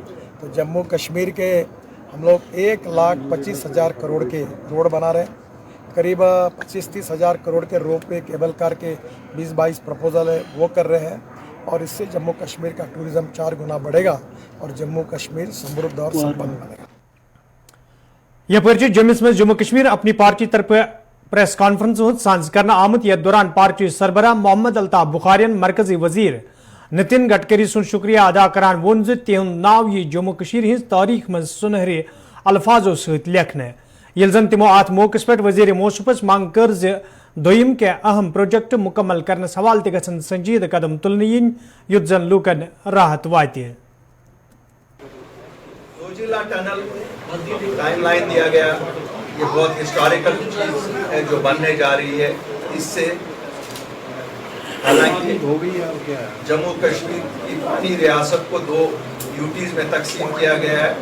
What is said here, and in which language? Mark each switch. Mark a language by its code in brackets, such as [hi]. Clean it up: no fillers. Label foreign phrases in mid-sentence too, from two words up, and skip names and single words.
[hi] तो जम्मू कश्मीर के हम लोग 1,25,000 करोड़ के रोड बना रहे हैं, करीब 25-30 हज़ार करोड़ के [en] rope way cable car [hi] के 20-22 प्रपोजल है वो कर रहे हैं और इससे जम्मू कश्मीर का टूरिज़्म 4 गुना बढ़ेगा और जम्मू कश्मीर समृद्ध और संपन्न बनेगा। [ks] यह जम्मिस में जम्मू कश्मीर अपनी पार्टी तरफ [en] press conference [ks] सांझ करना आमत यथ दौरान पार्टी सरबराह मोहम्मद अल्ताफ बुखारियन मरकजी वजीर नितिन गडकरी सुन शुक्रिया अदा करान वोन तिहुंद नाव यह जम्मू कश्मीर हिंज तारीख मज सुनहरे अल्फाजों सहित लेखने यिल जन तिमो अत मौके पे वजीर मौसूफस मांग कर दोयम के अहम प्रोजेक्ट मुकम्मल करने सवाल ते गछन संजीद कदम तुलने यिन युत जन लूकन राहत वाति है। [en] tunnel timeline [hi] दिया गया, ये बहुत हिस्टोरिकल चीज है जो बनने जा रही है। इससे हालांकि जम्मू कश्मीर की पूरी रियासत को 2 यूटीज में तकसीम किया गया है।